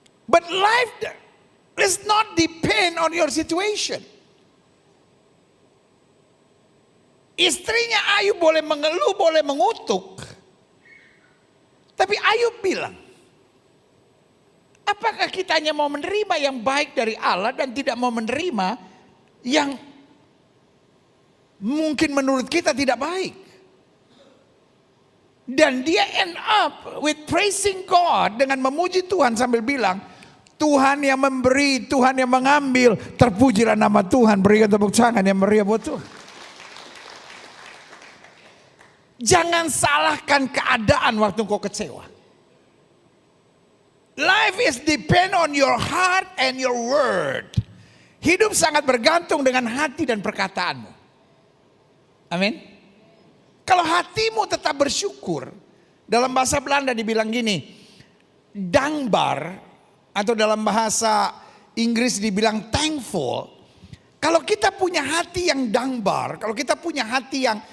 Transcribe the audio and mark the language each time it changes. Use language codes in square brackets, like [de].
[en] But life does not depend on your situation. [id] Istrinya Ayub boleh mengeluh, boleh mengutuk. Tapi Ayub bilang, apakah kita hanya mau menerima yang baik dari Allah dan tidak mau menerima yang mungkin menurut kita tidak baik? Dan dia [en] end up with praising God [id] dengan memuji Tuhan sambil bilang, Tuhan yang memberi, Tuhan yang mengambil, terpujilah nama Tuhan, berikan tepuk tangan yang meriah buat Tuhan. Jangan salahkan keadaan waktu kau kecewa. [en] Life is depend on your heart and your word. [id] Hidup sangat bergantung dengan hati dan perkataanmu. Amin. Kalau hatimu tetap bersyukur, dalam bahasa Belanda dibilang gini, dankbaar, atau dalam bahasa Inggris dibilang thankful. Kalau kita punya hati yang dankbaar, kalau kita punya hati yang